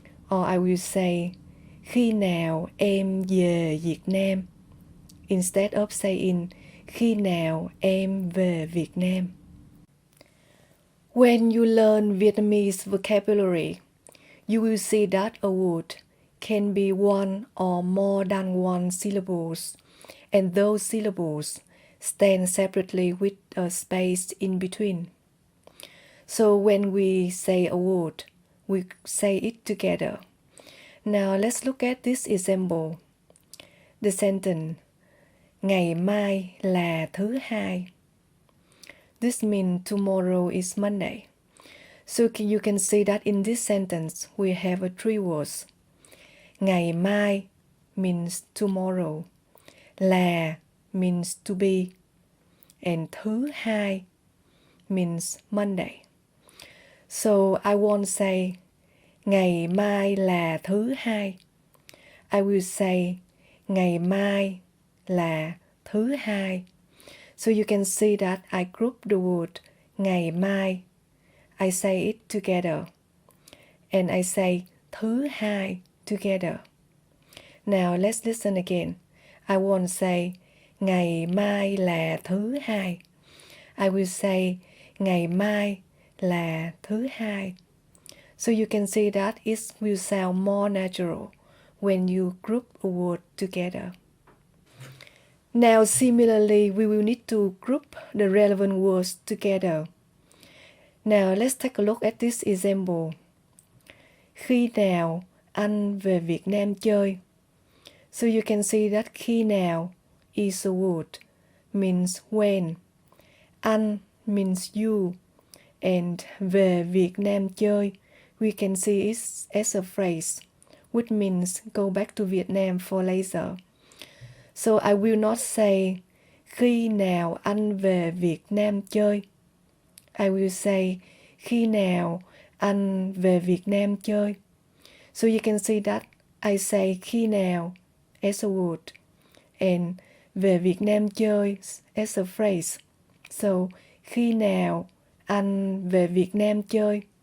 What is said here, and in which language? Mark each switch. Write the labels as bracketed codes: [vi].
[en] Or I will say [vi] khi nào em về Việt Nam [en] instead of saying [vi] khi nào em về Việt Nam. [en] When you learn Vietnamese vocabulary, you will see that a word can be one or more than one syllables, and those syllables stand separately with a space in between. So when we say a word, we say it together. Now let's look at this example. The sentence [vi] ngày mai là thứ hai. [en] This means tomorrow is Monday. So you can see that in this sentence we have three words. Ngày mai means tomorrow. Là means to be. And thứ hai means Monday. So I won't say [vi] ngày mai là thứ hai. [en] I will say [vi] ngày mai là thứ hai. [en] So you can see that I group the word ngày mai. I say it together. And I say thứ hai together. Now let's listen again. I won't say [vi] ngày mai là thứ hai. [en] I will say [vi] ngày mai là thứ hai. [en] So you can see that it will sound more natural when you group a word together. Now similarly, we will need to group the relevant words together. Now let's take a look at this example. [vi] Khi nào anh về Việt Nam chơi? [en] So you can see that khi nào is a word, means when. Anh means you. And [vi] về Việt Nam chơi, [en] we can see it as a phrase, which means go back to Vietnam for later. So I will not say [vi] khi nào anh về Việt Nam chơi. [en] I will say [vi] khi nào anh về Việt Nam chơi. [en] So you can see that I say khi nào as a word and [vi] về Việt Nam chơi [en] as a phrase. [vi] So khi nào anh về Việt Nam chơi.